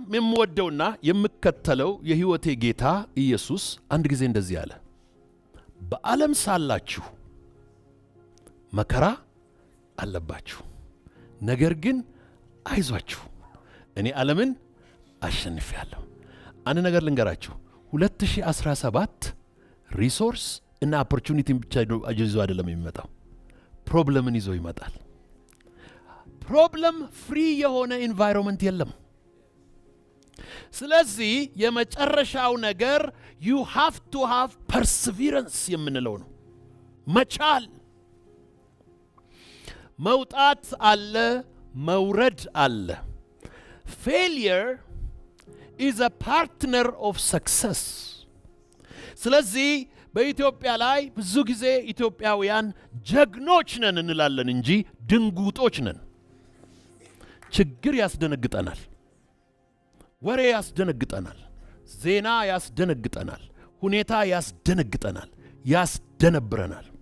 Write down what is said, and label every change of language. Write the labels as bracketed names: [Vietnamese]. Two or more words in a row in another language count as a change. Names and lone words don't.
[Amharic] የምወደውና የምከተለው የህይወቴ ጌታ ኢየሱስ አንድ ጊዜ እንደዚህ አለ። በዓለም ሳላችሁ መከራ አለባችሁ፣ ነገር ግን አይዟችሁ እኔ ዓለምን አሸንፌአለሁ። አንድ ነገር ልንገራችሁ፣ 2017 ሪሶርስ እና ኦፖርቹኒቲን ብቻ ይዞ አይደለም የሚመጣው፣ ፕሮብለምን ይዞ ይመጣል። [English] problem free [Amharic] የሆነ ኢንቫይሮንመንት የለም። ስለዚህ የመጨረሻው ነገር [English] you have to have perseverance [Amharic] የምንለው ነው። መቻል። መውጣት አለ፣ መውረድ አለ። [English] failure is a partner of success። [Amharic] ስለዚህ በኢትዮጵያ ላይ ብዙ ጊዜ ኢትዮጵያውያን ጀግኖች ነን እንላለን እንጂ ድንጉጦች ነን። ችግር ያስደነግጠናል፣ ወሬ ያስደነግጠናል፣ ዜና ያስደነግጠናል፣ ሁኔታ ያስደነግጠናል፣ ያስደነብረናል።